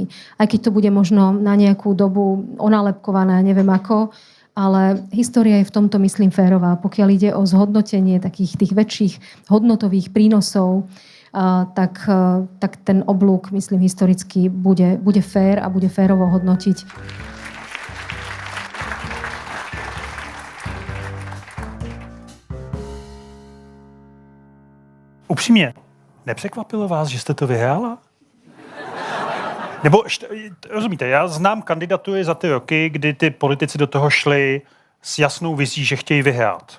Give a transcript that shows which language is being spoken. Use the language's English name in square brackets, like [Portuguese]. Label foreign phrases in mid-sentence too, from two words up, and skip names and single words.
[Slovak] Aj keď to bude možno na nejakú dobu onálepkované, neviem ako, ale história je v tomto, myslím, férová. Pokiaľ ide o zhodnotenie takých tých väčších hodnotových prínosov, tak ten oblúk, myslím, historicky bude fér a bude férovo hodnotiť. [Czech] Upřímně, nepřekvapilo vás, že jste to vyhrála? Nebo, rozumíte, já znám kandidatury za ty roky, kdy ty politici do toho šli s jasnou vizí, že chtějí vyhrát.